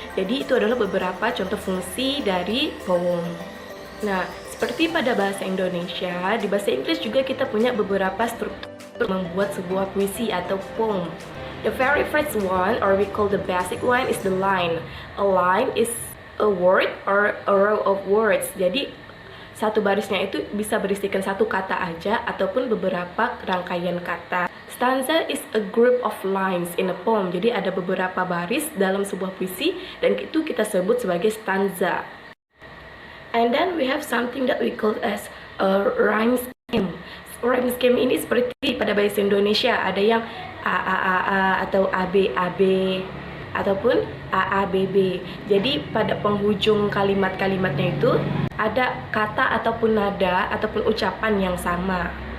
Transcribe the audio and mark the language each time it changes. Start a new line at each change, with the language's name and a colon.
Indonesian: Jadi itu adalah beberapa contoh fungsi dari poem. Nah, seperti pada bahasa Indonesia, di bahasa Inggris juga kita punya beberapa struktur membuat sebuah puisi atau poem.
English: The very first one, or we call the basic one, is the line. A line is a word or a row of words.
Indonesian: Jadi satu barisnya itu bisa berisikan satu kata aja ataupun beberapa rangkaian kata.
English: Stanza is a group of lines in a poem.
Indonesian: Jadi ada beberapa baris dalam sebuah puisi dan itu kita sebut sebagai stanza.
English: And then we have something that we call as a rhyme scheme.
Indonesian: Rhyme scheme ini seperti pada bahasa Indonesia, ada yang A atau AB ataupun AABB. Jadi pada penghujung kalimat-kalimatnya itu ada kata ataupun nada ataupun ucapan yang sama.